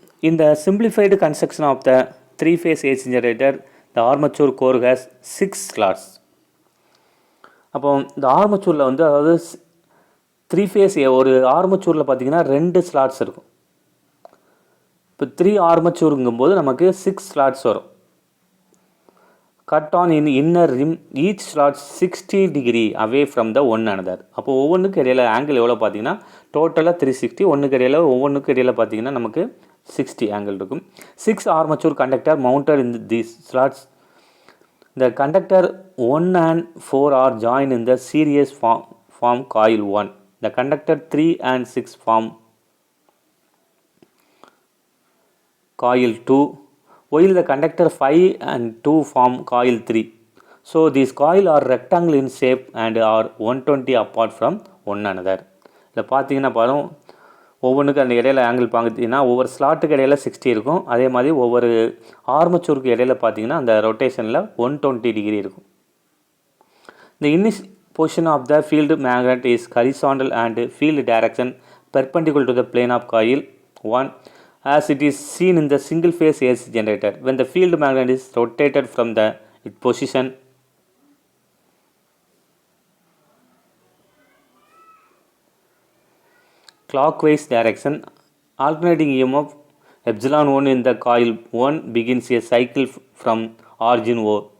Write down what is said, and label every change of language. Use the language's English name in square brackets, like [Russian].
[English] In the simplified construction of the 3-phase AC generator, the armature core has 6 slots. [Tamil] அப்போ இந்த ஆர்மச்சூரில் வந்து, அதாவது 3 face ஒரு ஆர்மச்சூரில் பார்த்திங்கன்னா 2 ஸ்லாட்ஸ் இருக்கும். இப்போ 3 ஆர்மச்சூருங்கும்போது நமக்கு 6 ஸ்லாட்ஸ் வரும். [English] Cut on in inner rim each slot 60 degree away from the one another. [Tamil] அப்போ ஒவ்வொன்றுக்கு இடையில் ஆங்கிள் எவ்வளோ பார்த்தீங்கன்னா டோட்டலாக 360. ஒன்றுக்கு இடையில் ஒவ்வொன்றுக்கு இடையில் பார்த்தீங்கன்னா நமக்கு 60 ஆங்கிள் இருக்கும். [English] 6 armature conductor mounted in these slots. The conductor 1 and 4 are joined in the series form coil 1. The conductor 3 and 6 form coil 2, while the conductor 5 and 2 form coil 3. So these coils are rectangle in shape and are 120 apart from one another. [Tamil] இதில் பார்த்தீங்கன்னா பாருங்கள், ஒவ்வொன்றுக்கு அந்த இடையில angle பார்த்தீங்கன்னா ஒவ்வொரு ஸ்லாட்டுக்கு இடையில 60 இருக்கும். அதே மாதிரி ஒவ்வொரு ஆர்மச்சூருக்கு இடையில பார்த்தீங்கன்னா அந்த ரொட்டேஷனில் 120 டிகிரி இருக்கும். [English] The initial position of the field magnet is horizontal and field direction perpendicular to the plane of coil 1, as it is seen in the single phase AC generator. When the field magnet is rotated from its position clockwise direction, alternating EMF epsilon 1 in the coil 1 begins a cycle from origin O.